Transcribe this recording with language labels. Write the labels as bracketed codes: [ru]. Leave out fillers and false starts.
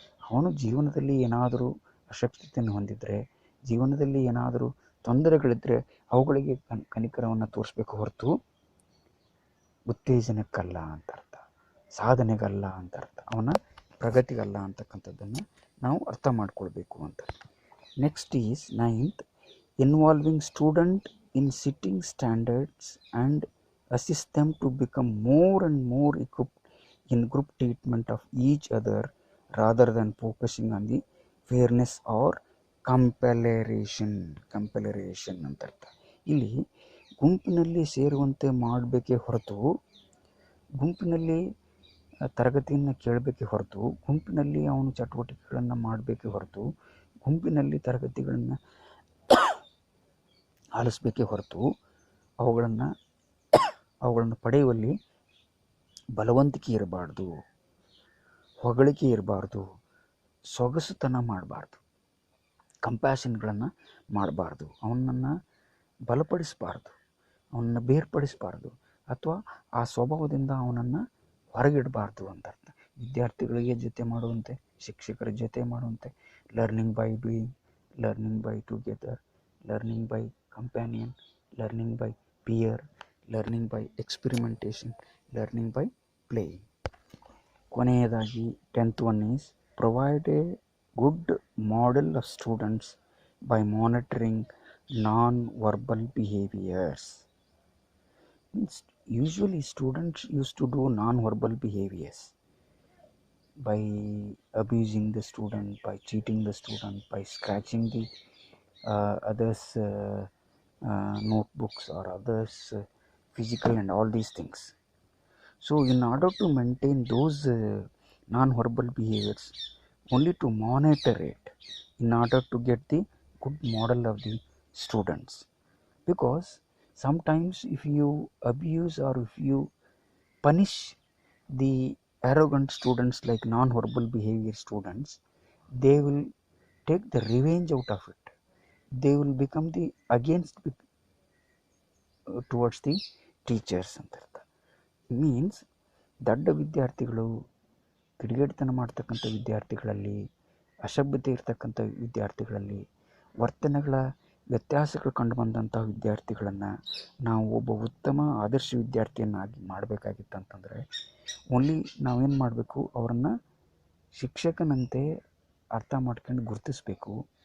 [kn] ಅವನು ಜೀವನದಲ್ಲಿ ಏನಾದರೂ ಅಶಕ್ತತೆಯನ್ನು ಹೊಂದಿದರೆ, ಜೀವನದಲ್ಲಿ ಏನಾದರೂ ತೊಂದರೆಗಳಿದ್ದರೆ ಅವುಗಳಿಗೆ ಕನಿಕರವನ್ನು ತೋರಿಸ್ಬೇಕು ಹೊರತು ಉತ್ತೇಜನಕ್ಕಲ್ಲ ಅಂತ ಅರ್ಥ, ಸಾಧನೆಗಲ್ಲ ಅಂತ ಅರ್ಥ, ಅವನ ಪ್ರಗತಿಗಲ್ಲ ಅಂತಕ್ಕಂಥದ್ದನ್ನು ನಾವು ಅರ್ಥ ಮಾಡ್ಕೊಳ್ಬೇಕು ಅಂತ. [en] next is 9th, involving student in sitting standards and assist them to become more and more equipped in group treatment of each other rather than focusing on the fairness or compelleration [kn] ಅಂತ ಅರ್ಥ. ಇಲ್ಲಿ ಗುಂಪಿನಲ್ಲಿ ಸೇರುವಂತೆ ಮಾಡಬೇಕೇ ಹೊರತು, ಗುಂಪಿನಲ್ಲಿ ತರಗತಿಯನ್ನು ಕೇಳಬೇಕೇ ಹೊರತು, ಗುಂಪಿನಲ್ಲಿ ಅವನು ಚಟುವಟಿಕೆಗಳನ್ನು ಮಾಡಬೇಕೇ ಹೊರತು, ಗುಂಪಿನಲ್ಲಿ ತರಗತಿಗಳನ್ನು ಆಲಿಸಬೇಕೇ ಹೊರತು ಅವುಗಳನ್ನು ಪಡೆಯುವಲ್ಲಿ ಬಲವಂತಿಕೆ ಇರಬಾರ್ದು, ಹೊಗಳಿಕೆ ಇರಬಾರ್ದು, ಸೊಗಸುತನ ಮಾಡಬಾರ್ದು, ಕಂಪ್ಯಾಷನ್ಗಳನ್ನು ಮಾಡಬಾರ್ದು, ಅವನನ್ನು ಬಲಪಡಿಸಬಾರ್ದು, ಅವನನ್ನು ಬೇರ್ಪಡಿಸಬಾರ್ದು. ಅಥವಾ ಆ ಸ್ವಭಾವದಿಂದ ಅವನನ್ನು ಹೊರಗಿಡಬಾರ್ದು ಅಂತ ಅರ್ಥ. ವಿದ್ಯಾರ್ಥಿಗಳಿಗೆ ಜೊತೆ ಮಾಡುವಂತೆ, ಶಿಕ್ಷಕರ ಜೊತೆ ಮಾಡುವಂತೆ, [en] Learning by doing, learning by together, learning by companion, learning by peer, learning by experimentation, learning by playing. [kn] ಕೊನೆಯದಾಗಿ [en] 10th one is provide a good model of students by monitoring non-verbal behaviors. Usually students used to do non-verbal behaviors by abusing the student, by cheating the student, by scratching the others notebooks or others physical and all these things. So in order to maintain those non-verbal behaviors, only to monitor it in order to get the good model of the students. Because sometimes if you abuse or if you punish the arrogant students like non-verbal behavior students, they will take the revenge out of it. They will become the against towards the teachers [kn] ಅಂತ ಅರ್ಥ. Means ದಡ್ಡ ವಿದ್ಯಾರ್ಥಿಗಳು, ಕಿಡಿಗೇಡಿತನ ಮಾಡ್ತಕ್ಕಂಥ ವಿದ್ಯಾರ್ಥಿಗಳಲ್ಲಿ, ಅಸಭ್ಯತೆ ಇರ್ತಕ್ಕಂಥ ವಿದ್ಯಾರ್ಥಿಗಳಲ್ಲಿ, ವರ್ತನೆಗಳ ವ್ಯತ್ಯಾಸಗಳು ಕಂಡುಬಂದಂಥ ವಿದ್ಯಾರ್ಥಿಗಳನ್ನು ನಾವು ಒಬ್ಬ ಉತ್ತಮ ಆದರ್ಶ ವಿದ್ಯಾರ್ಥಿಯನ್ನಾಗಿ ಮಾಡಬೇಕಾಗಿತ್ತಂತಂದರೆ ಓನ್ಲಿ ನಾವೇನು ಮಾಡಬೇಕು, ಅವರನ್ನು ಶಿಕ್ಷಕನಂತೆ ಅರ್ಥ ಮಾಡ್ಕೊಂಡು ಗುರುತಿಸಬೇಕು.